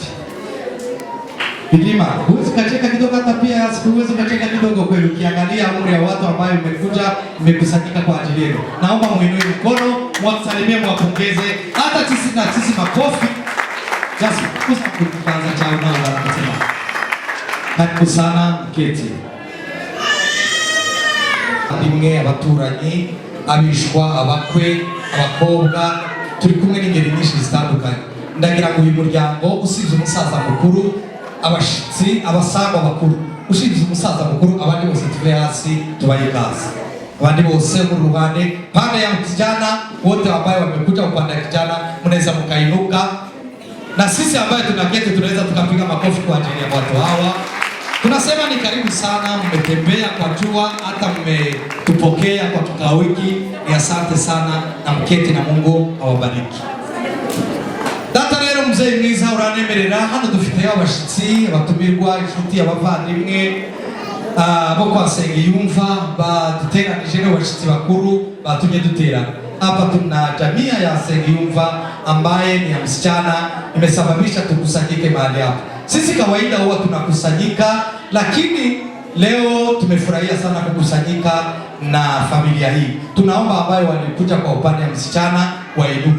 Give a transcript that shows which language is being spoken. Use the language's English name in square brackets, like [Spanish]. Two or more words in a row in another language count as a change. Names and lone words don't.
[Swahili] Bigirima, huwezi kacheka kidogo hata pia Yaspi, huwezi kacheka kidogo kweli ukiangalia umri ya watu ambao mmekuja mmekusanyika kwa ajili yenu. Naomba muinue mkono, mwasalimie, mwapongeze, hata sisi makofi. Yaspi, kwanza chao nao wanasema. Karibu sana mketi. [Kinyarwanda] Bimwe abaturanyi, abishwa, abakwe, abakobwa, turi kumwe n'ingeri nyinshi zitandukanye. Ndagira ngo uyu muryango usibye umusaza mukuru, abashitsi, abasangwa bakuru, usibye umusaza mukuru, abandi bose tuve hasi tubaye kazi. Abandi bose mu ruhande [Swahili] pande ya kijana wote ambao wamekuja upande ya kijana mnaweza mkainuka, na sisi ambao tunaketi tunaweza tukapiga makofi kwa ajili ya watu hawa. Tunasema ni karibu sana, mmetembea kwa jua, hata mmetupokea kwa kikao hiki. Ni asante sana na mketi na Mungu awabariki. [Kinyarwanda] Data rero mzee mwiza uranemerera, hano dufite abashitsi, abatumirwa, inshuti, abavandimwe bo kwa Nsengiyumva baduteranije n'abashitsi bakuru batumye duterana. [Swahili] Hapa tuna jamii ya Nsengiyumva ambaye ni ya msichana, imesababisha tukusanyike mahali hapa. Sisi kawaida huwa tunakusanyika, lakini leo tumefurahia sana kukusanyika na familia hii. Tunaomba ambayo walikuja kwa upande wa msichana wainuke.